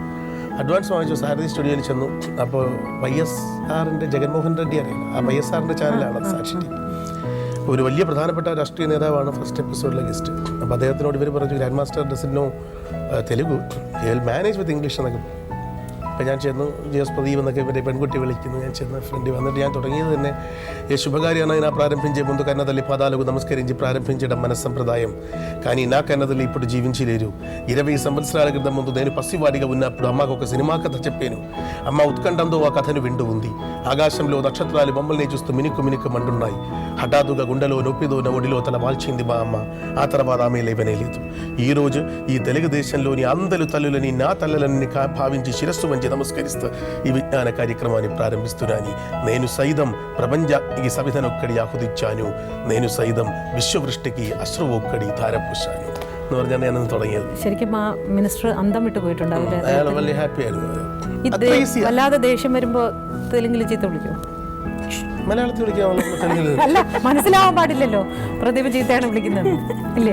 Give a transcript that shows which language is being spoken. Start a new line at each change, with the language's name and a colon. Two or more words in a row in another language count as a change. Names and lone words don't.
Malayalam: അഡ്വാൻസ് വാങ്ങിച്ചു. സാരഥി സ്റ്റുഡിയോയിൽ ചെന്നു. അപ്പോൾ YSRൻ്റെ ജഗൻമോഹൻ റെഡ്ഡി അറിയില്ല, ആ YSRൻ്റെ ചാനലാണ് സാക്ഷി. ഒരു വലിയ പ്രധാനപ്പെട്ട രാഷ്ട്രീയ നേതാവാണ് ഫസ്റ്റ് എപ്പിസോഡിലെ ഗസ്റ്റ്. അപ്പോൾ അദ്ദേഹത്തിനോട് ഇവർ പറഞ്ഞു,
English: Grand Master doesn't know Telugu, he will manage with English
Malayalam: എന്നൊക്കെ. അപ്പോൾ ഞാൻ ചെന്നു. JS പ്രദീപ് എന്നൊക്കെ ഇവരുടെ പെൺകുട്ടി വിളിക്കുന്നു. ഞാൻ ചെന്ന് ഫ്രണ്ട് വന്നിട്ട് ഞാൻ തുടങ്ങിയത് തന്നെ
Telugu: శుభకార్యాన్ని ప్రారంభించే ముందు కన్నతల్లి పాదాలకు నమస్కరించి ప్రారంభించడం మన సంప్రదాయం. కానీ నా కన్నతల్లి ఇప్పుడు జీవించలేరు. 20 సంవత్సరాల క్రితం ముందు నేను పసివాడిగా ఉన్నప్పుడు అమ్మకు ఒక సినిమా కథ చెప్పాను. అమ్మ ఉత్కంఠంతో ఆ కథను వింటూ ఉంది. ఆకాశంలో నక్షత్రాలు బొమ్మల్ని చూస్తూ మినుకు మినుకు మంటున్నాయి. హఠాత్తుగా గుండెలో నొప్పితో ఒడిలో తల వాల్చింది మా అమ్మ. ఆ తర్వాత ఆమె లేవనే లేదు. ఈరోజు ఈ తెలుగుదేశంలోని అందరు తల్లులని నా తల్లులని భావించి శిరస్సు వంచి నమస్కరిస్తూ ఈ విజ్ఞాన కార్యక్రమాన్ని ప్రారంభిస్తున్నాను. నేను సైతం ప్రపంచానికి సవిధనొక్కడి ఆహుతిచ్చాను. నేను సైతం విశ్వవృష్టికి అశ్రు ఒక్కడి ധാരപൂശാനു
Malayalam: എന്ന് പറഞ്ഞാണ് ഞാനത് തുടങ്ങിയത്. ശരിക്കും ആ മിനിസ്റ്റർ അന്തം വിട്ടു പോയിട്ടുണ്ടാവില്ലേ? അയാൾ വലിയ ഹാപ്പി ആയിരുന്നു. വല്ലാതെ ദേഷ്യം വരുമ്പോൾ തെലുങ്കിൽ ചീത്ത വിളിക്കും, മലയാളത്തിൽ വിളിക്കാൻ അല്ല മനസ്സിലാവാൻ പാടില്ലല്ലോ പ്രദീപ് ചീത്തയാണ് വിളിക്കുന്നത് ഇല്ലേ?